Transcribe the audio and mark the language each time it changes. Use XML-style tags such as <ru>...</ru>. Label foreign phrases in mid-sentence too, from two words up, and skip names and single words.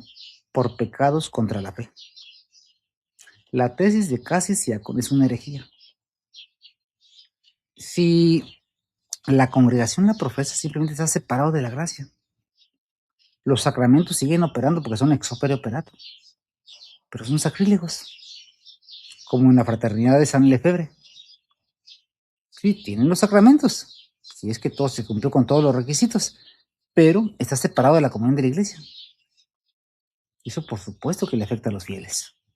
<es>Por pecados contra la fe. La tesis de Cassis Diácono es una herejía. Si la congregación la profesa, simplemente está separado de la gracia. Los sacramentos siguen operando porque son</es> <la>ex opere operato,</la> <es>pero son sacrílegos, como en la fraternidad de San Lefebvre. Sí, tienen los sacramentos, si es que todo se cumplió con todos los requisitos, pero está separado de la comunión de la iglesia. Eso por supuesto que le afecta a los fieles.</es>